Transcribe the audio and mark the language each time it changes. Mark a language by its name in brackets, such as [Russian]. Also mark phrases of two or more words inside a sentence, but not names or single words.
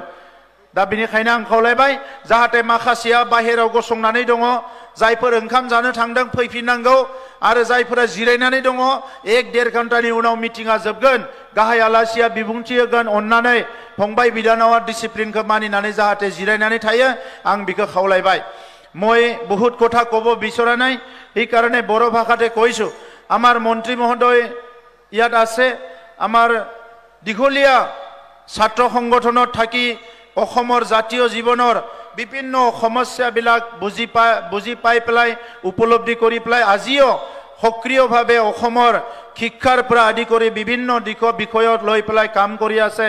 [Bodo] दा बेनिखायनो आं खावलायबाय जाहाथे माखासेया बाहेरायाव गसंनानै दङ, जायफोर ओंखाम जानो थांदों फैफिननांगौ, आरो जायफोरा जिरायनानै दङ 1-1.5 घन्टानि उनाव मिटिंआ जोबगोन, गाहाय आलासिया बिबुंथि होगोन। अन्नानै फंबाय बिनानावा डिसिप्लिनखौ मानिनानै जाहाथे जिरायनानै थायो, आं बिखौ खावलायबाय। [Assamese] মই বহুত কথা ক'ব বিচৰা নাই, সেইকাৰণে বড়ো ভাষাতে কৈছোঁ। আমাৰ মন্ত্ৰী মহোদয় ইয়াত আছে, আমাৰ দীঘলীয়া ছাত্ৰ সংগঠনত থাকি অসমৰ জাতীয় জীৱনৰ বিভিন্ন সমস্যাবিলাক বুজি পাই পেলাই উপলব্ধি কৰি পেলাই আজিও সক্ৰিয়ভাৱে অসমৰ শিক্ষাৰ পৰা আদি কৰি বিভিন্ন বিষয়ত লৈ পেলাই কাম কৰি আছে।